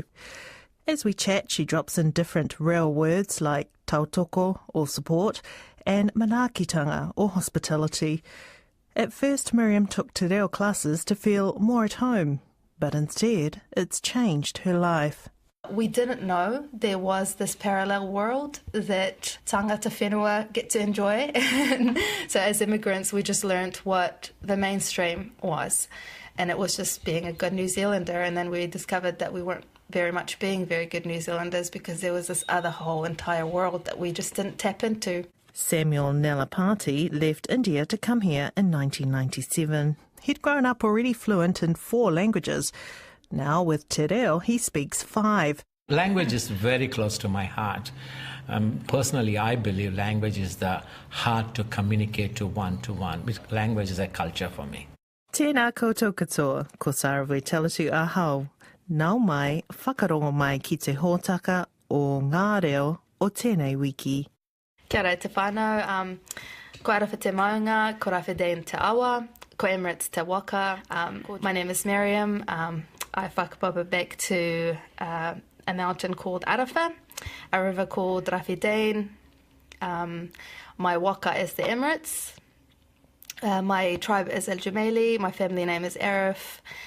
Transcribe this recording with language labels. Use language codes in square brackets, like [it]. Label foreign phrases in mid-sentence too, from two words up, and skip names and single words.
[en] As we chat, she drops in different reo words like tautoko or support and manaakitanga or hospitality. At first, Miriam took Te Reo classes to feel more at home, but instead it's changed her life. We didn't know there was this parallel world that [mi] tangata whenua [en] get to enjoy. So as immigrants, we just learnt what the mainstream was. And it was just being a good New Zealander. And then we discovered that we weren't very much being very good New Zealanders because there was this other whole entire world that we just didn't tap into. Samuel Nelapati left India to come here in 1997. He'd grown up already fluent in 4 languages. Now, with Te Reo, he speaks 5. Language is very close to my heart. Personally, I believe language is the heart to communicate to one-to-one. Language is a culture for me. [mi] Tēnā koutou katoa, ko Sarawai Telatu ahau. Nau mai, whakarongo mai ki te hōtaka o ngā reo o tēnei wiki. Kia ora te whānau, ko Arafa te maunga, ko Rafidane te awa, ko Emirates te waka. [en] My name is Miriam. I whakapapa back to a mountain called Arafa, a river called Rafidane. My waka is the Emirates. My tribe is El Jumaili. My family name is Arif.